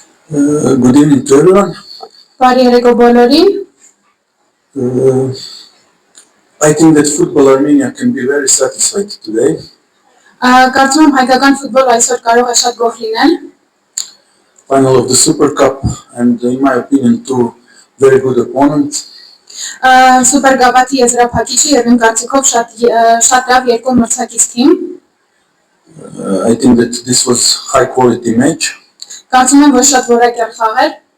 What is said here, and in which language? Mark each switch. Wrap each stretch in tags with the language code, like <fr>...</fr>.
<en>Good evening to everyone.</en> <hy>Բարի երեկո բոլորին։</hy> <en>I think that Football Armenia can be very satisfied today.</en> <hy>Կարծում եմ հայկական ֆուտբոլ այսօր կարող է շատ գոհ լինել։</hy> <en>Final of the Super Cup and in my opinion two very good opponents.</en> <hy>Սուպերգավաթի եզրափակիչի եւ իմ կարծիքով շատ լավ երկու մրցակից թիմ։</hy> <en>I think that this was high quality match.</en> <hy>Կարծում եմ, որ շատ որակյալ խաղ էր։</hy>